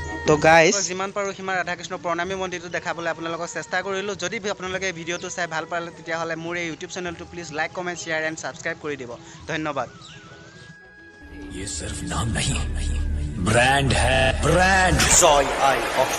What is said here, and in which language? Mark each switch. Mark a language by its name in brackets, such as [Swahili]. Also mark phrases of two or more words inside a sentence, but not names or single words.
[Assamese] তো গাইজ যিমান পাৰোঁ সিমান ৰাধাকৃষ্ণ প্ৰণামী মন্দিৰটো দেখাবলৈ আপোনালোকক চেষ্টা কৰিলোঁ যদি আপোনালোকে ভিডিঅ'টো চাই ভাল পালে তেতিয়াহ'লে মোৰ এই ইউটিউব চেনেলটো প্লিজ [English] like comment share and subscribe [Assamese] কৰি দিব ধন্যবাদ [Hindi] ये सिर्फ नाम नहीं ब्रांड है ब्रांड जॉय आई